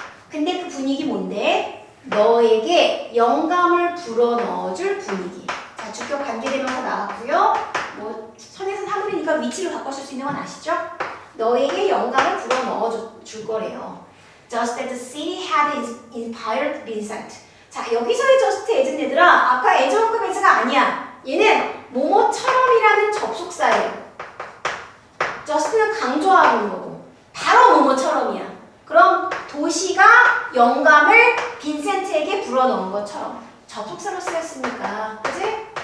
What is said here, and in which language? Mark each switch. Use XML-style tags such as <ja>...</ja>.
<ko>근데 그 분위기 뭔데? 너에게 영감을 불어넣어줄 분위기. 자, 주격 관계되면서 나왔고요. 뭐 선에서 사물이니까 위치를 바꿔줄 수 있는 건 아시죠? 너에게 영감을 불어넣어줄 거래요.</ko> <en>Just as the city had inspired Vincent.</en> <ko>자, 여기서의 just as는 얘들아 아까 as만큼 as가 아니야. 얘는 뭐뭐처럼이라는 접속사예요. just는 강조하고 있는 거고 바로 뭐뭐처럼이야. 그럼 도시가 영감을 빈센트에게 불어넣은 것처럼 접속사로 쓰였으니까 그치?</ko>